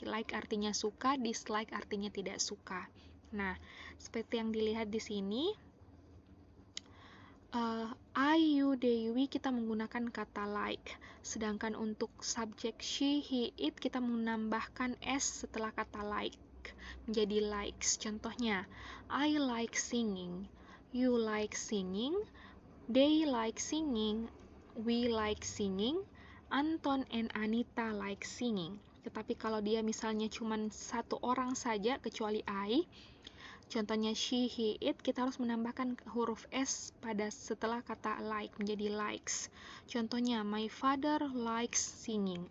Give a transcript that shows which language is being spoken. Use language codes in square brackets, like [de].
[id] Like artinya suka, dislike artinya tidak suka. Nah, seperti yang dilihat di sini, I, you, they, we kita menggunakan kata like. Sedangkan untuk subjek she, he, it kita menambahkan s setelah kata like menjadi likes. [en] Contohnya, I like singing, you like singing, they like singing, we like singing, Anton and Anita like singing. [id] Tetapi kalau dia misalnya cuma satu orang saja kecuali I, contohnya she, he, it, kita harus menambahkan huruf S pada setelah kata like menjadi likes. [en] Contohnya, my father likes singing.